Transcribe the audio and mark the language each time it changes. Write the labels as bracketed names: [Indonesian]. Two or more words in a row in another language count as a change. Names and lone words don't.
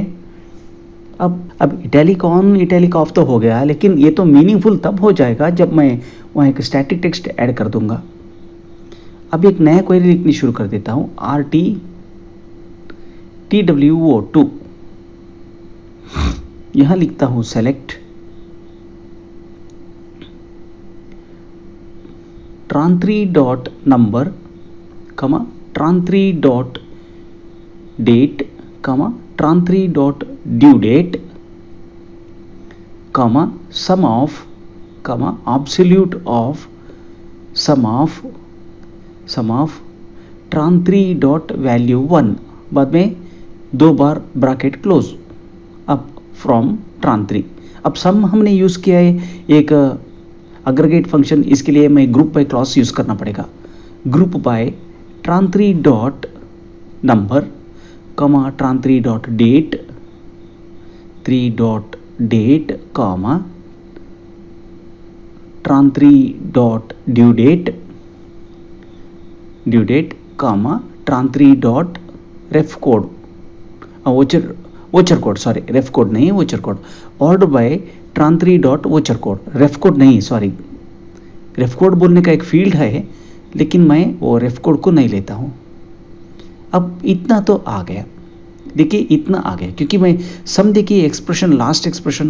[Hindi] अब [English] italic on italic off [Hindi] तो हो गया, लेकिन ये तो मीनिंगफुल तब हो जाएगा जब मैं वहाँ एक [English] static text add [Hindi] कर दूंगा। अब एक नया क्वेरी लिखनी शुरू कर देता हूँ, RT TWO2। यहाँ लिखता हूँ सेलेक्ट tran3.number, [English] tran3.date, tran3.duedate, sum of, absolute of, sum of tran3.value1, [Hindi] बाद में 2 बार [English] bracket close. [Hindi] अब फ्रॉम tran3, अब सम हमने यूज़ किया है एक [English] aggregate function, [Hindi] इसके लिए मैं [English] group by clause [Hindi] यूज़ करना पड़ेगा। [English] group by tran3.number, tran3.date, 3.date, tran3.duedate, tran3.refcode, voucher code, sorry ref code [Hindi] नहीं है, [English] voucher code, order by [Hindi] tran3. [English] voucher code, ref code [Hindi] नहीं, [English] sorry ref code [Hindi] बोलने का एक फील्ड है, लेकिन मैं वो [English] ref code [Hindi] को नहीं लेता हूँ। अब इतना तो आ गया, देखिए इतना आ गया, क्योंकि मैं सम देखिए एक्सप्रेशन, [English] last expression.